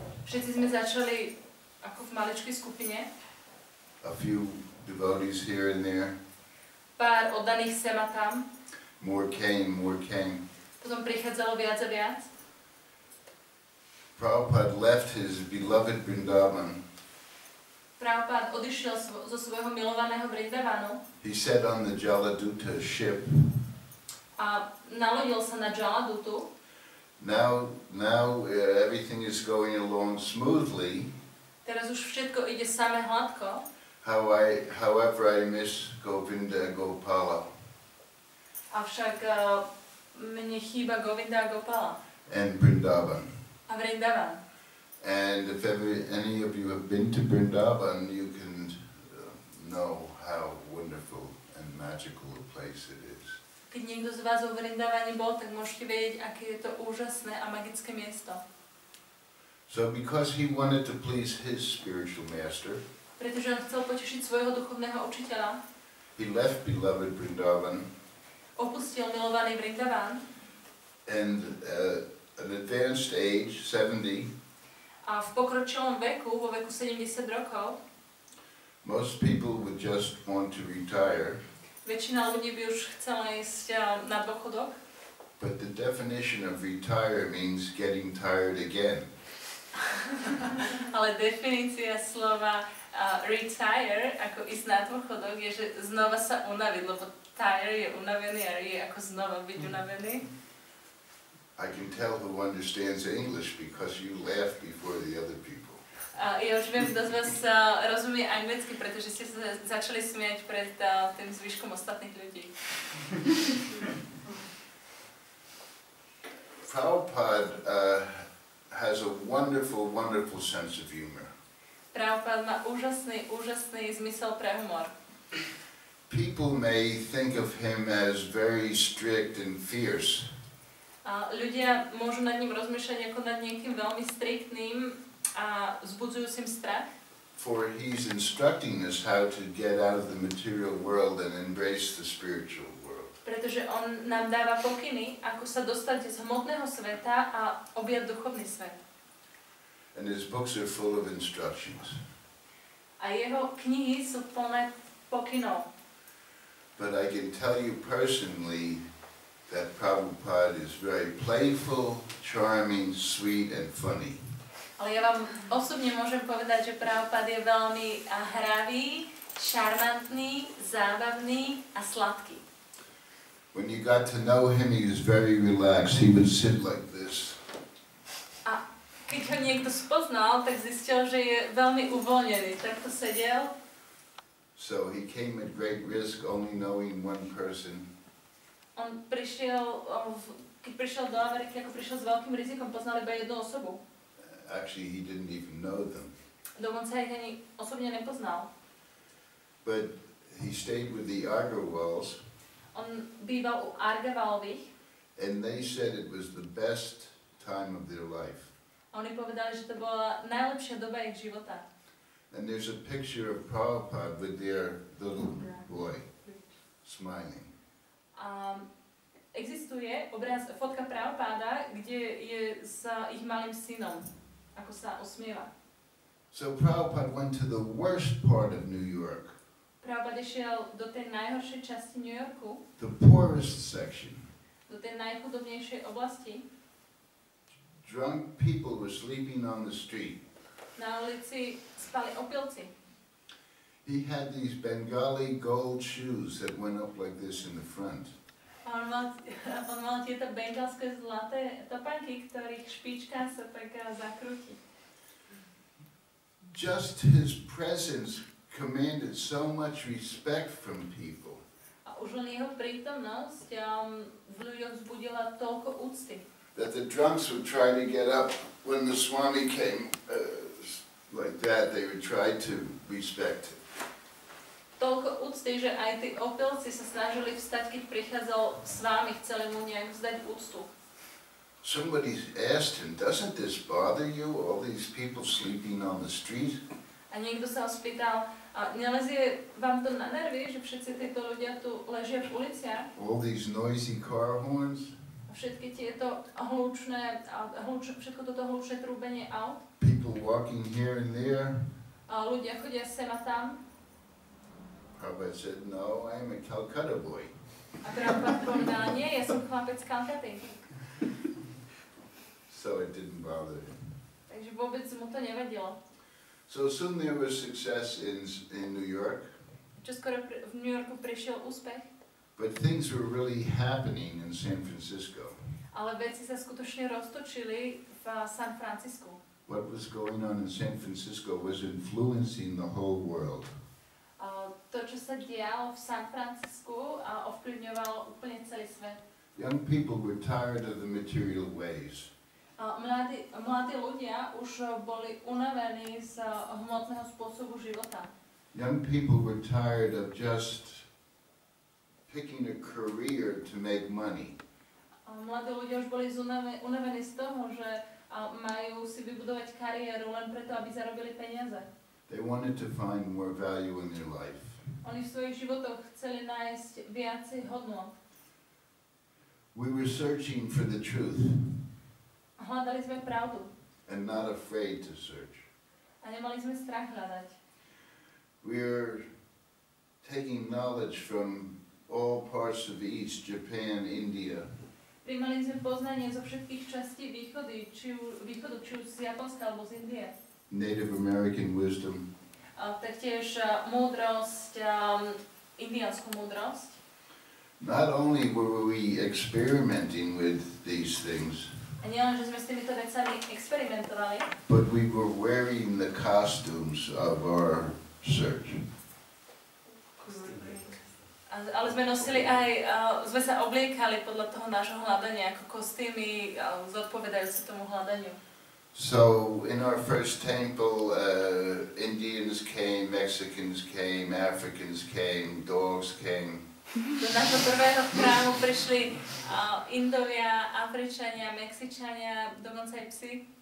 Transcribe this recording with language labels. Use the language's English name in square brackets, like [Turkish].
[Slovak] Všetci sme začali ako v maličkej skupine. [English] A few devotees here and there. [Slovak] Pár oddaných sem a tam. [English] More came. [Slovak] Potom prichádzalo viac a viac. [English] Prabhupada left his beloved Vrindavan. [Slovak] Prabhupada odišiel zo svojho milovaného Vrindavanu. [English] He sat on the Jaladuta ship. [Slovak] A nalodil sa na Jaladutu. [English] Now everything is going along smoothly. [Slovak] Teraz už všetko ide samé hladko. [English] However, I miss Govinda Gopala. [Slovak] Avšak mne chýba Govinda a Gopala. [English] And Vrindavan. [Slovak] A Vrindavan. [English] And if any of you have been to Vrindavan, you can know how wonderful and magical a place it is. [Slovak] Keď niekto z vás vo Vrindavane bol, tak môžete vedieť, aké je to úžasné a magické miesto. [English] So because he wanted to please his spiritual master, [Slovak] Pretože on chcel potešiť svojho duchovného učiteľa. [English] He left beloved Vrindavan. [Slovak] Opustil milovaný Vrindavan. [English] And an advanced age, 70. [Slovak] A v pokročilom veku, vo veku 70 rokov, [English] most people would just want to retire. [Slovak] Väčšina ľudí by už chcela ísť na dôchodok. [English] But the definition of retire means getting tired again. [Slovak] Ale definícia slova retire, ako ísť na dôchodok, je, že znova sa unaviť, lebo tire je unavený a je ako znova byť unavený. [English] I can tell who understands English because you laugh before the other people. [Slovak] Ja už viem, kto z vás rozumie anglicky, pretože ste sa začali smiať pred tým zvyškom ostatných ľudí. [English] Prabhupada has a wonderful, wonderful sense of humor. [Slovak] Prabhupada má úžasný zmysel pre humor. [English] People may think of him as very strict and fierce. [Slovak] Ľudia môžu nad ním rozmýšľať ako nad niekým veľmi striktným a vzbudzujúcim strach. [English] For he's instructing us how to get out of the material world and embrace the spiritual world. [Slovak] Pretože on nám dáva pokyny, ako sa dostať z hmotného sveta a objať duchovný svet. [English] And his books are full of instructions. [Slovak] A jeho knihy sú plné pokynov. [English] But I can tell you personally that Prabhupada is very playful, charming, sweet, and funny. [Slovak] Ale ja vám osobne môžem povedať, že Prabhupada je veľmi hravý, šarmantný, zábavný a sladký. [English] When you got to know him, he was very relaxed. He would sit like this. [Slovak] A keď ho niekto spoznal, tak zistil, že je veľmi uvoľnený. Takto sedel. [English] So he came at great risk, only knowing one person. [Slovak] On prišiel, keď prišiel do Ameriky, ako prišiel s veľkým rizikom, poznal iba jednu osobu. [English] Actually, he didn't even know them. [Slovak] Dokonca ich ani osobne nepoznal. [English] But he stayed with the Agarwals. [Slovak] On býval u Argavalových. [English] And they said it was the best time of their life. [Slovak] A oni povedali, že to bola najlepšia doba ich života. [English] And there's a picture of Prabhupada with their little boy, smiling. [Slovak] Existuje obraz, fotka Prabhupada, kde je s ich malým synom, ako sa usmieva. [English] So Prabhupada went to the worst part of New York. [Slovak] Prabhupada išiel do tej najhoršej časti New Yorku, [English] the poorest section. [Slovak] do tej najchudobnejšej oblasti. [English] Drunk people were sleeping on the street. [Slovak] Na ulici spali opilci. [English] He had these Bengali gold shoes that went up like this in the front. [Slovak] On mal tieto bengalské zlaté topánky, ktorých špička sa tak zakrúti. [English] Just his presence commanded so much respect from people. [Slovak] A už len jeho prítomnosť v ľuďoch vzbudila toľko úcty. [English] That the drunks would try to get up when the Swami came like that. They would try to respect him. [Slovak] Toľko úcty, že aj tí opilci sa snažili vstať, keď prichádzal s vámi, chceli mu nejak vzdať úctu. [English] Somebody asked him, doesn't this bother you, all these people sleeping on the street? [Slovak] A niekto sa ho spýtal, nelezie vám to na nervy, že všetci títo ľudia tu ležia v uliciach? [English] All these noisy car horns? [Slovak] A všetky tieto hlučné, všetko toto hlučné trúbenie aut? [English] People walking here and there? [Slovak] A ľudia chodia sem a tam? [English] Prabhupada said, no, I'm a Calcutta boy. [Slovak] A Prabhupada povedal, nie, ja som chlapec z Kalkaty. [English] So it didn't bother him. [Slovak] Takže vôbec mu to nevadilo. [English] So soon there was success in New York. [Slovak] Čoskoro v New Yorku prišiel úspech. [English] But things were really happening in San Francisco. [Slovak] Ale veci sa skutočne roztočili v San Francisku. [English] What was going on in San Francisco was influencing the whole world. [Slovak] To, čo sa dialo v San Francisku, ovplyvňovalo úplne celý svet. [English] Young people were tired of the material ways. [Slovak] Mladí ľudia už boli unavení z hmotného spôsobu života. [English] Young people were tired of just picking a career to make money. [Slovak] Mladí ľudia už boli unavení z toho, že majú si vybudovať kariéru len preto, aby zarobili peniaze. [English] They wanted to find more value in their life. [Slovak] Oni v svojich životoch chceli nájsť viacej hodnôt. [English] We were searching for the truth. [Slovak] Hľadali sme pravdu. [English] And not afraid to search. [Slovak] A nemali sme strach hľadať. [English] We're taking knowledge from all parts of the East, Japan, India. [Slovak] Prijímali sme poznanie zo všetkých častí východu, či už z Japonska alebo z Indie. [English] Native American wisdom. [Slovak] Taktiež múdrosť, indiánsku múdrosť. [English] Not only were we experimenting with these things, [Slovak] a nielen, že sme s týmito vecami experimentovali, [English] but we were wearing the costumes of our search. [Slovak] Ale sme nosili aj, sme sa obliekali podľa toho nášho hľadania ako kostýmy zodpovedajúce tomu hľadaniu. [English] So in our first temple, Indians came, Mexicans came, Africans came, dogs came. [Slovak] Do nášho prvého chrámu prišli Indovia, Afričania, Mexičania, dokonca aj psi.